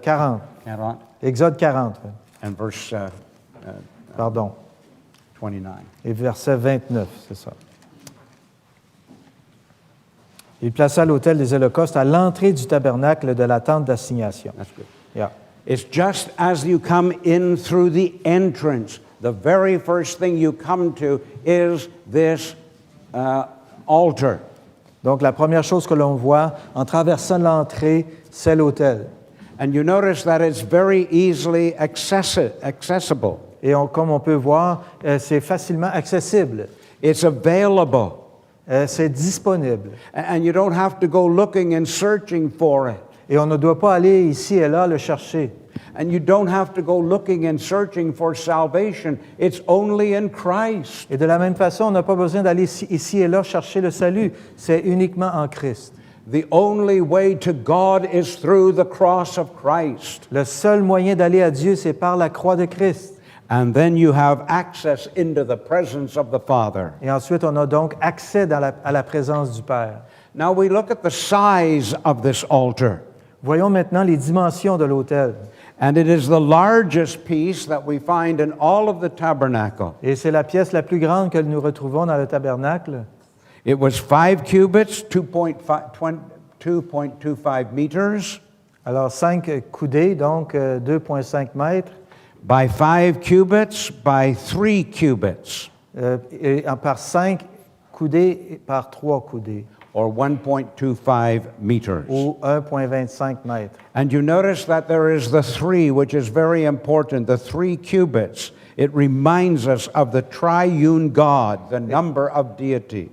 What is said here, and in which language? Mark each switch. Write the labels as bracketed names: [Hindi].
[English] 40. [French] Exode 40. [English] And verse [French] Pardon. [English] 29. [French] Et verset 29, c'est ça. Il plaça l'autel des holocaustes à l'entrée du tabernacle de la tente d'assignation. [English] That's good. Yeah. It's just as you come in through the entrance. The very first thing you come to is this altar. [French] Donc, la première chose que l'on voit en traversant l'entrée, c'est l'autel. [English] And you notice that it's very easily accessible. [French] Et comme on peut voir, c'est facilement accessible. [English] It's available. [French] C'est disponible. [English] And you don't have to go looking and searching for it. [French] Et on ne doit pas aller ici et là le chercher. [English] And you don't have to go looking and searching for salvation. It's only in Christ. [French] Et de la même façon, on n'a pas besoin d'aller ici et là chercher le salut. C'est uniquement en Christ. [English] The only way to God is through the cross of Christ. [French] Le seul moyen d'aller à Dieu, c'est par la croix de Christ. [English] And then you have access into the presence of the Father. [French] Et ensuite, on a donc accès à la présence du Père. [English] Now we look at the size of this altar. [French] Voyons maintenant les dimensions de l'autel. [English] And it is the largest piece that we find in all of the tabernacle. [French] Et c'est la pièce la plus grande que nous retrouvons dans le tabernacle. [English] It was 5 cubits, 2.25 meters. [French] Alors, 5 coudées, donc 2,5 mètres. [English] By 5 cubits, by 3 cubits. [French] Par 5 coudées et par 3 coudées. [English] Or 1.25 meters. [French] Ou 1,25 mètres. [English] And you notice that there is the 3, which is very important, the 3 cubits. It reminds us of the triune God, the number of deity.